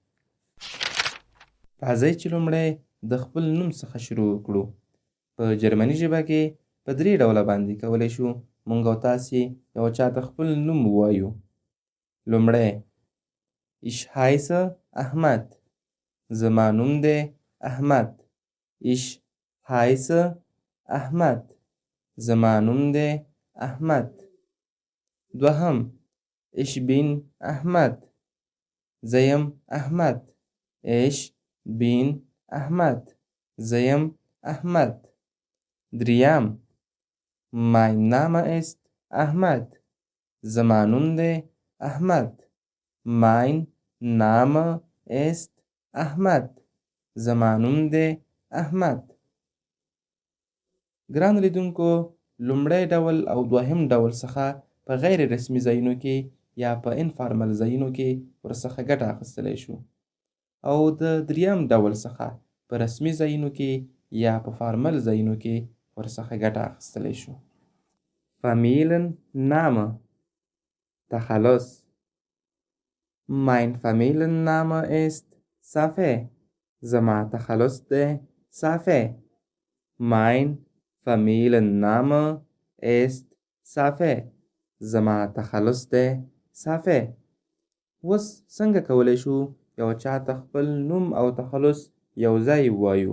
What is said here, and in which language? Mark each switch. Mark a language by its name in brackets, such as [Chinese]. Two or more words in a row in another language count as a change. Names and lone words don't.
[Pashto] راځئ چې لومړی د خپل نوم څخه شروع کړو. په جرمني ژبه کې په 3 ډوله باندې کولی شو مونږ او تاسې یو چاته خپل نوم ووایو. [German] لومړی Ich heiße Ahmad. [Pashto] زما نوم دی احمد. [German] Ich heiße Ahmad. [Pashto] زما نوم دی احمد. دوهم [German] Ich bin Ahmad. [Pashto] زه یم احمد. [German] Ich bin Ahmad. [Pashto] زه یم احمد. دریم [German] Mein Name ist Ahmad. [Pashto] زما نوم دی احمد. [German] Mein Name ist Ahmad. [Pashto] زما نوم دی احمد. ګرانو لیدونکو، لومړی ډول او دوهم ډول څخه په غیر رسمي ځایونو کې یا په انفارمل ځایونو کې ورڅخه ګټه اخیستلی شو، او د دریم ډول څخه په رسمي ځایونو کې یا په فارمل ځایونو کې ورڅخه ګټه اخیستلی شو. Familienname تخلص. [German] Mein Familienname ist Safe. [Pashto] زما تخلص دی صافی. [German] Mein Familienname ist Safe. [Pashto] زما تخلص دی صافی. اوس څنګه کولی شو یو چاته خپل نوم او تخلص یو ځای ووایو؟